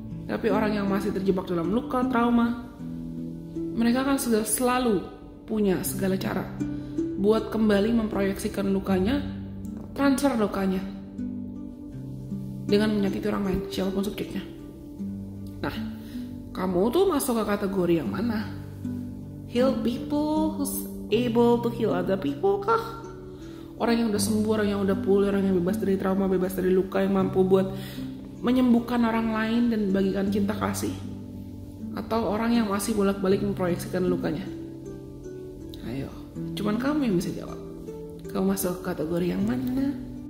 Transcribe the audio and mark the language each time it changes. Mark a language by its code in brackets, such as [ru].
[id] Tapi orang yang masih terjebak dalam luka, trauma, mereka akan selalu punya segala cara buat kembali memproyeksikan lukanya, transfer lukanya dengan menyakiti orang lain, siapapun subjeknya. Nah, kamu tuh masuk ke kategori yang mana? [en] Heal people who's able to heal other people [id] kah? Orang yang udah sembuh, orang yang udah pulih, orang yang bebas dari trauma, bebas dari luka, yang mampu buat menyembuhkan orang lain dan bagikan cinta kasih? Atau orang yang masih bolak-balik memproyeksikan lukanya? Ayo, cuman kamu yang bisa jawab. Kamu masuk ke kategori yang mana?